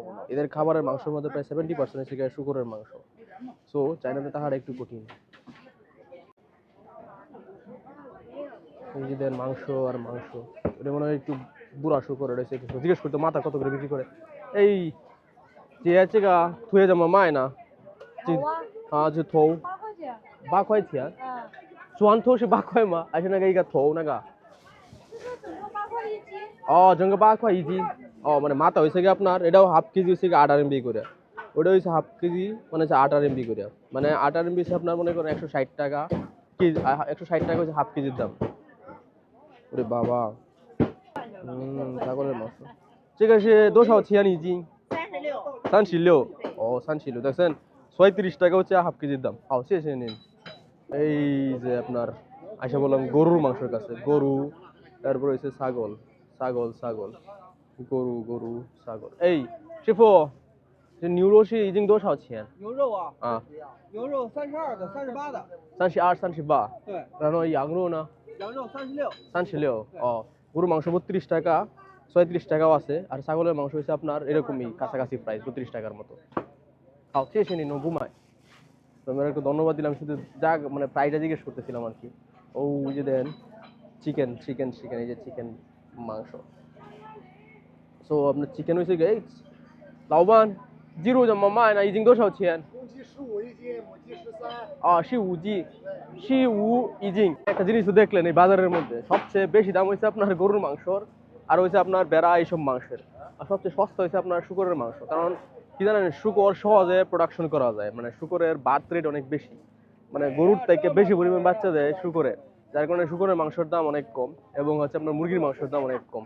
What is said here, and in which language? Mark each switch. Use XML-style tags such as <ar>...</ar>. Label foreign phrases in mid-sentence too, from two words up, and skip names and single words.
<bn>এদের খাবারের মাংসের মধ্যে প্রায় 70% হচ্ছে শুকরের মাংস। সো চাইনাতে তাহার একটু কঠিন। নিজেদের মাংস আর মাংস, এটা মনে হয় একটু বুড়া শুকর। এটা জিজ্ঞেস করতো মাথা কত করে বিক্রি করে। এই যে আছে গা থুয়ে যাবো মায় না 就头</bn> <zh>8块钱。 8块钱，砖头是8块吗？还是那个一个头那个？整个8块一斤。哦，整个8块一斤。</zh> <bn>ও মানে মাথা হয়েছে কি আপনার, এটাও হাফ কেজি হচ্ছে 8 RMB করে, ওটা হচ্ছে হাফ কেজি মানে হচ্ছে 8 RMB করে। মানে 8 RMB হচ্ছে আপনার মনে করেন 160 টাকা কেজি, 160 টাকা হচ্ছে হাফ কেজির দাম। ওরে বাবা, ছাগলের মাংস।</bn> <zh>这个是多少钱一斤 ？36。</zh> <bn>ও 36, দেখছেন 36 টাকা হচ্ছে হাফ কেজির দাম। হাও, শেষে নিন। এই যে আপনার আইসা বললাম গরুর মাংসের কাছে, গরু, তারপর হচ্ছে ছাগল, ছাগল ছাগল, গরু গরু ছাগল।</bn> <zh>এই 师傅，这牛肉是已经多少钱？牛肉啊，啊，牛肉32的、38的， 32、38。对，然后羊肉呢羊肉36。</zh> <bn>？36。ও, গরুর মাংস 32 টাকা, 36 টাকাও আছে, আর ছাগলের মাংস হচ্ছে আপনার এরকমই কাছাকাছি প্রাইস 32 টাকার মতো। তাও শেষে নিন, ঘুমায়। তোমার একটু ধন্যবাদ দিলাম, শুধু যা মানে প্রাইসটা জিজ্ঞেস করতেছিলাম আর কি। ও ওই যে দেন</bn> <en>chicken chicken chicken,</en> <bn>এই যে চিকেন মাংস। সো আপনার চিকেন হয়েছে গে,</bn> <zh>老板鸡肉怎么卖呢？已经多少钱？公鸡15一斤，母鸡13。啊15一斤।</zh> <bn>একটা জিনিস তো দেখলেন এই বাজারের মধ্যে সবচেয়ে বেশি দাম হয়েছে আপনার গরুর মাংসর, আর হয়েছে আপনার বেড়া এইসব মাংসের, আর সবচেয়ে সস্তা হয়েছে আপনার শুকরের মাংস। কারণ কি জানেন, শুকর সহজে প্রোডাকশন করা যায়, মানে শুকরের বার্থ রেট অনেক বেশি, মানে গরুর থেকে বেশি পরিমাণ বাচ্চা দেয় শুকরের, যার কারণে শুকরের মাংসের দাম অনেক কম, এবং হচ্ছে আপনার মুরগির মাংসের দাম অনেক কম।</bn>